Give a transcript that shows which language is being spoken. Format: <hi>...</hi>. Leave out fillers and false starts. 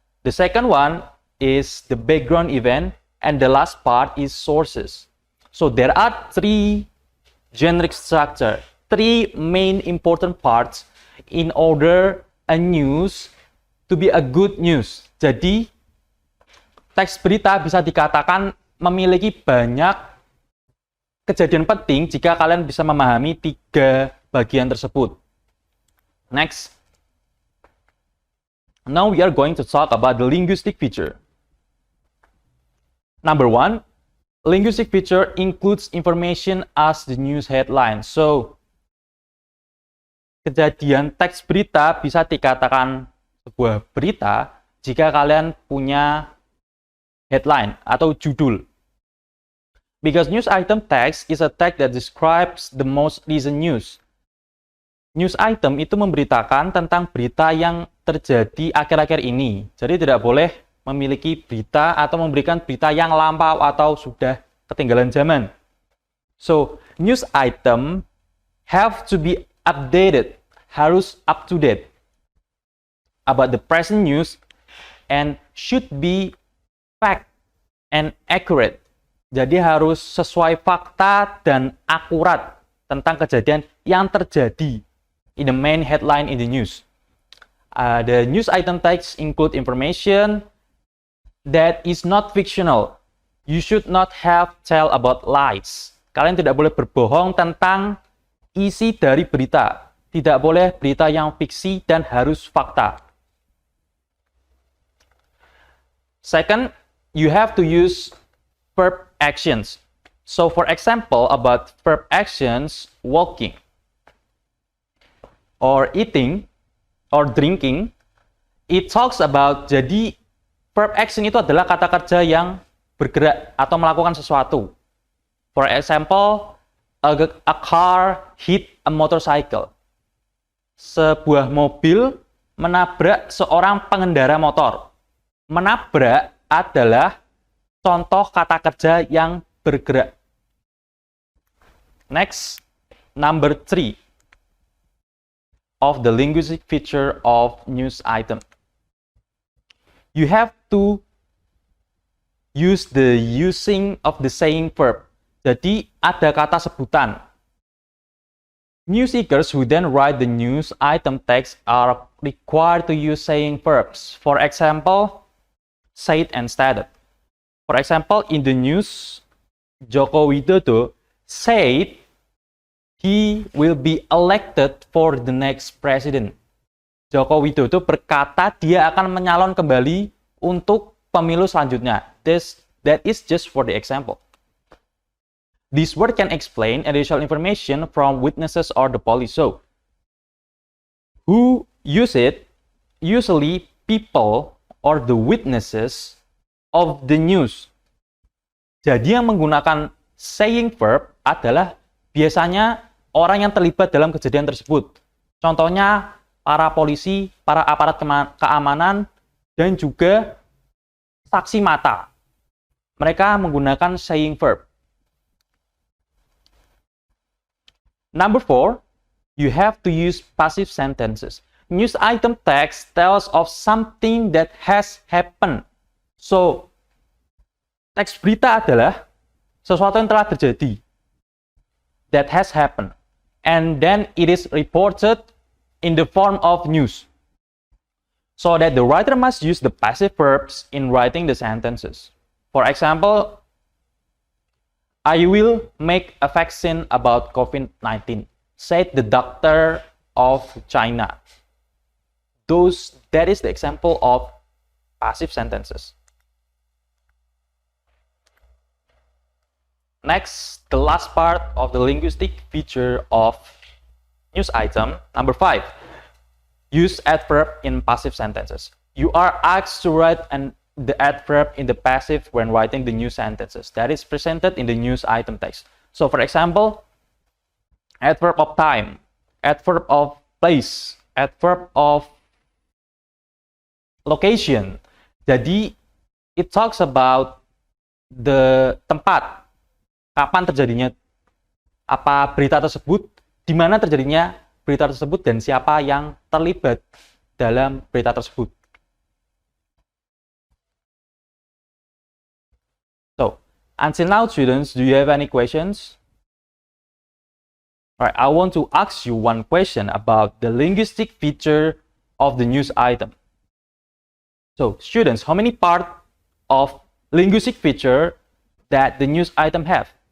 <en>The second one is the background event. And the last part is sources. So there are 3 generic structure, 3 main important parts in order a news to be a good news.</en> <id>Jadi, teks berita bisa dikatakan memiliki banyak kejadian penting jika kalian bisa memahami 3 bagian tersebut.</id> <en>Next. Now we are going to talk about the linguistic feature. Number 1, linguistic feature includes information as the news headline.</en> <id>So, kejadian teks berita bisa dikatakan sebuah berita jika kalian punya headline atau judul.</id> <en>Because news item text is a text that describes the most recent news.</en> <id>News item itu memberitakan tentang berita yang terjadi akhir-akhir ini. Jadi tidak boleh memiliki berita atau memberikan berita yang lampau atau sudah ketinggalan zaman.</id> <en>So, news item have to be updated, harus up to date about the present news and should be fact and accurate.</en> <id>Jadi harus sesuai fakta dan akurat tentang kejadian yang terjadi</id> <en>in the main headline in the news. The news item text include information that is not fictional. You should not have tell about lies.</en> <id>Kalian tidak boleh berbohong tentang isi dari berita. Tidak boleh berita yang fiksi dan harus fakta.</id> <en>Second, you have to use verb actions. So for example, about verb actions, walking, or eating, or drinking, it talks about,</en> <id>jadi verb action itu adalah kata kerja yang bergerak atau melakukan sesuatu.</id> <en>For example, a car hit a motorcycle.</en> <id>Sebuah mobil menabrak seorang pengendara motor. Menabrak adalah contoh kata kerja yang bergerak.</id> <en>Next, number 3 of the linguistic feature of news item. You have to use the using of the saying verb.</en> <id>Jadi ada kata sebutan.</id> <en>News seekers who then write the news item text are required to use saying verbs. For example, said and stated. For example, in the news, Joko Widodo said he will be elected for the next president.</en> <id>Joko Widodo berkata dia akan menyalon kembali untuk pemilu selanjutnya.</id> <en>That is just for the example. This word can explain additional information from witnesses or the police. So, who use it? Usually people or the witnesses of the news.</en> <id>Jadi yang menggunakan saying verb adalah biasanya orang yang terlibat dalam kejadian tersebut. Contohnya para polisi, para aparat keamanan, dan juga saksi mata. Mereka menggunakan saying verb.</id> <en>Number 4, you have to use passive sentences. News item text tells of something that has happened.</en> <id>So, teks berita adalah sesuatu yang telah terjadi.</id> <en>That has happened. And then it is reported in the form of news. So that the writer must use the passive verbs in writing the sentences. For example, I will make a vaccine about COVID-19, said the doctor of China. That is the example of passive sentences. Next, the last part of the linguistic feature of news item, number 5. Use adverb in passive sentences. You are asked to write the adverb in the passive when writing the news sentences that is presented in the news item text. So, for example, adverb of time, adverb of place, adverb of location.</en> <id>Jadi,</id> <en>it talks about the</en> <id>tempat, kapan terjadinya apa berita tersebut, di mana terjadinya berita tersebut, dan siapa yang terlibat dalam berita tersebut.</id> <en>So, until now, students, do you have any questions? Alright, I want to ask you one question about the linguistic feature of the news item. So, students, how many parts of linguistic feature that the news item have?</en>